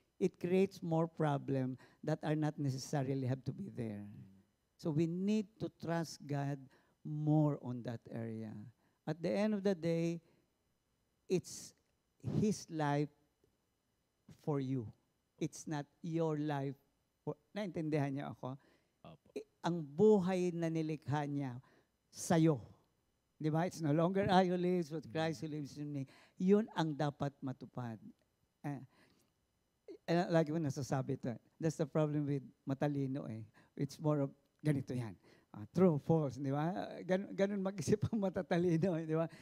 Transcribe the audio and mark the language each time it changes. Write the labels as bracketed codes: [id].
[en] It creates more problem that are not necessarily have to be there. So we need to trust God more on that area. At the end of the day, it's His life for you. It's not your life. [tl] Naintindihan niyo ako? Opo. Ang buhay na nilikha niya sa'yo. Di ba? [en] It's no longer I who lives, but Christ who lives in me. [tl] Yun ang dapat matupad. Lagi mo nasasabi ito. [en] That's the problem with [tl] matalino eh. [en] It's more of, [tl] ganito yan. [en] True, false, [tl] di ba? Ganun mag-isip ang matatalino, di ba?